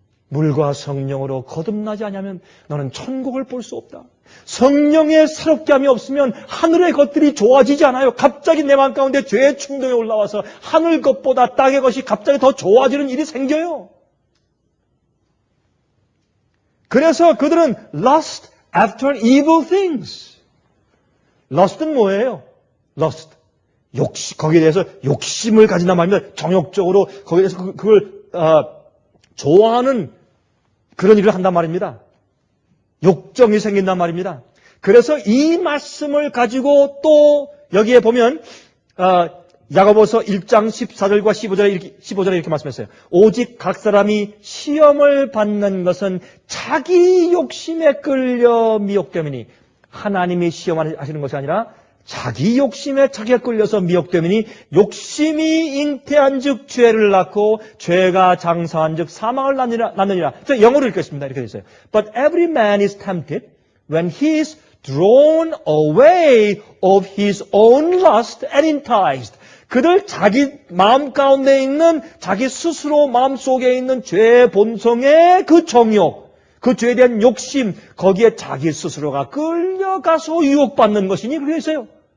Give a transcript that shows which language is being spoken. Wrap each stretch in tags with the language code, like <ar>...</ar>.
<ko>물과 성령으로 거듭나지 않으면 너는 천국을 볼 수 없다. 성령의 새롭게 함이 없으면 하늘의 것들이 좋아지지 않아요. 갑자기 내 마음 가운데 죄의 충동이 올라와서 하늘 것보다 땅의 것이 갑자기 더 좋아지는 일이 생겨요. 그래서 그들은</ko> <en>lust after evil things.</en> <ko>lust는 뭐예요? lust. 거기에 대해서 욕심을 가진단 말입니다. 정욕적으로 거기에 대해서 그걸 좋아하는 그런 일을 한단 말입니다. 욕정이 생긴단 말입니다. 그래서 이 말씀을 가지고 또 여기에 보면 야고보서 1장 14절과 15절에 이렇게 말씀했어요. 오직 각 사람이 시험을 받는 것은 자기 욕심에 끌려 미혹되미니 하나님이 시험하시는 것이 아니라 자기 욕심에 자기가 끌려서 미혹되미니 욕심이 잉태한 즉 죄를 낳고 죄가 장사한 즉 사망을 낳느니라. 저 영어로 읽겠습니다. 이렇게 되어 있어요.</ko> <en>But every man is tempted when he is drawn away of his own lust and enticed.</en> <ko>그들 자기 마음 가운데 있는 자기 스스로 마음속에 있는 죄의 본성의 그 정욕, 그 죄에 대한 욕심, 거기에 자기 스스로가 끌려가서 유혹받는 것이니 그렇게 있어요.</ko>